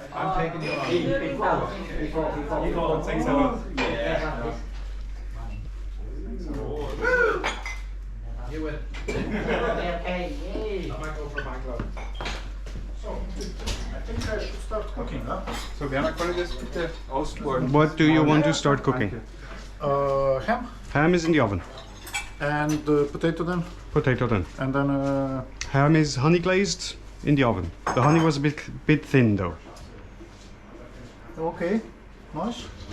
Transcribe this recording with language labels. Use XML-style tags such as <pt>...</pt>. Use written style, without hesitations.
<en>I'm taking you on. Before. Thanks a lot. You win. Okay. Yay. I might go for my glove. I think I should start cooking, huh?</en> <de>So, Werner, kann ich das bitte ausbauen?</de> <en>What do you want to start cooking? Ham Ham is in the oven. and potato then, Potato then. and then Ham is honey glazed in the oven. The honey was a bit thin though, okay, nice.</en>